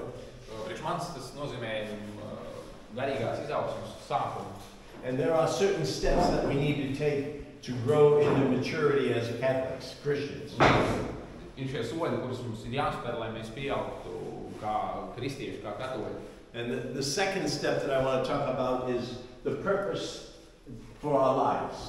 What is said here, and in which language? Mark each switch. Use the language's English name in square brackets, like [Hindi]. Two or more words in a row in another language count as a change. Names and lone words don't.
[Latvian] Priekš manis tas nozīmē garīgās izaugsmes sākumu. [English] And there are certain steps that we need to take to grow into maturity as Catholics, Christians. [Latvian] Ir šie soļi, kurus mums ir jāspēr, lai mēs pieaugtu kā kristieši, kā katoļi. [English] And the second step that I want to talk about is the purpose for our lives.